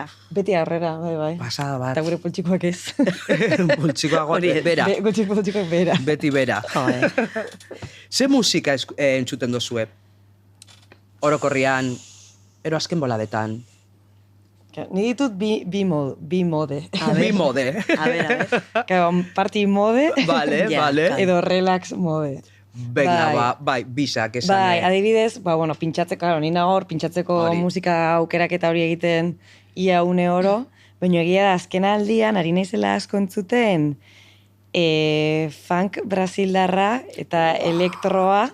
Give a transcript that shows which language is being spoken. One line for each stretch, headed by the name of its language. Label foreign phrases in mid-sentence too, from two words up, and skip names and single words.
Basque: Beti aurrera, bai. Pasada bat. Eta gure poltsikoak ez. Poltsikoak bera. Poltsikoak bera. Beti bera. Ze musika entzuten dozue? Orokorrian, ero azken boladetan. Ni ditut bi mode. Bi mode.
Spanish: A ver.
English: Party mode.
Basque: Vale. Edo
English: relax mode.
Basque: Venga, bai, bisak esan. Bai, adibidez, pintxatzeko, claro, ni nagor, pintxatzeko musika aukeraketa hori egiten ia une oro, baina egia da, azken aldian, ari naizela asko entzuten, funk brasildarra eta elektroa.